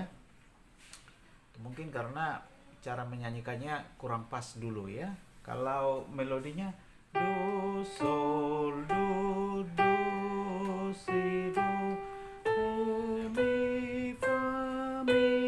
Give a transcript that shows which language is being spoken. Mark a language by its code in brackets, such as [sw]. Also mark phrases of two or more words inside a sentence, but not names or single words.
[id] Mungkin karena cara menyanyikannya kurang pas dulu ya. Kalau melodinya do sol do si do re mi fa mi